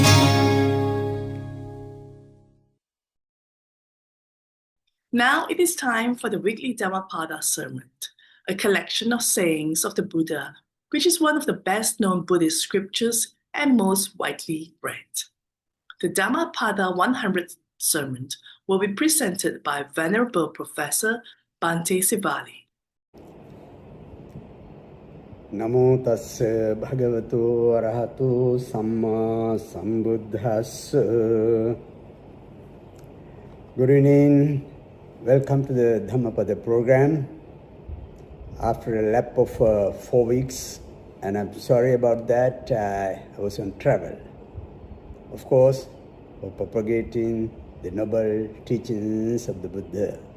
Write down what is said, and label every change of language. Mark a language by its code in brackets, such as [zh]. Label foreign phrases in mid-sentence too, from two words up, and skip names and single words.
[en] Now it is time for the weekly Dhammapada sermon, a collection of sayings of the Buddha, which is one of the best-known Buddhist scriptures and most widely read. The Dhammapada 100th sermon will be presented by Venerable Professor Bdtv. [pi] Namo tassa bhagavato arahato samma sambuddhassa. [en] Good evening. Welcome to the Dhammapada program. After a lap of 4 weeks, and I'm sorry about that, I was on travel. Of course, for propagating the noble teachings of the Buddha.